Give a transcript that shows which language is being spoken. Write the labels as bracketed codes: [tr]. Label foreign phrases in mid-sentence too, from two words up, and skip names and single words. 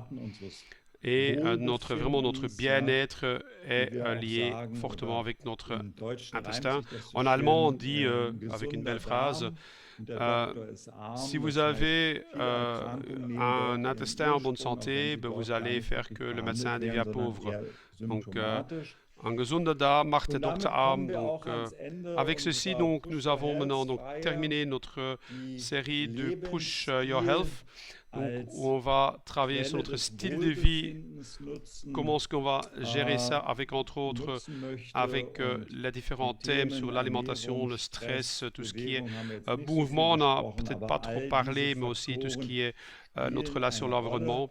[fr] Et vraiment notre bien-être est lié fortement avec notre intestin. En allemand, on dit avec une belle phrase, si vous avez un intestin en bonne santé, ben, vous allez faire que le médecin devient pauvre. Donc, un [de] gesunder Darm macht der Doktor arm. [fr] Donc, avec ceci, donc, nous avons maintenant donc, terminé notre série de Push Your Health. Donc, où on va travailler sur notre style de vie, comment est-ce qu'on va gérer ça avec, entre autres, avec les différents thèmes sur l'alimentation, le stress, tout ce qui est mouvement, on n'a peut-être pas trop parlé, mais aussi tout ce qui est notre relation à l'environnement.